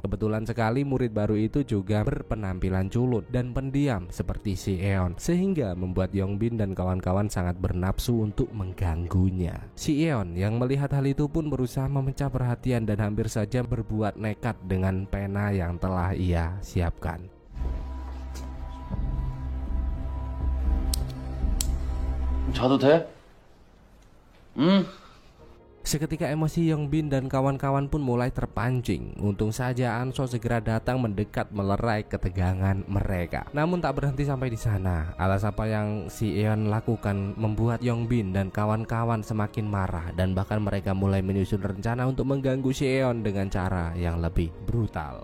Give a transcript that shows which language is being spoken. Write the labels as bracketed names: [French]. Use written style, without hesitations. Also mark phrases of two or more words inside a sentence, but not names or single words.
[Indonesian] Kebetulan sekali murid baru itu juga berpenampilan culun dan pendiam seperti si Eon, sehingga membuat Yongbin dan kawan-kawan sangat bernafsu untuk mengganggunya. Si Eon yang melihat hal itu pun berusaha memecah perhatian dan hampir saja berbuat nekat dengan pena yang telah ia siapkan. [Korean] 자도 돼? 응? [Indonesian] Seketika emosi Yongbin dan kawan-kawan pun mulai terpancing. Untung saja Anso segera datang mendekat melerai ketegangan mereka. Namun tak berhenti sampai di sana. Atas apa yang si Eon lakukan membuat Yongbin dan kawan-kawan semakin marah dan bahkan mereka mulai menyusun rencana untuk mengganggu si Eon dengan cara yang lebih brutal.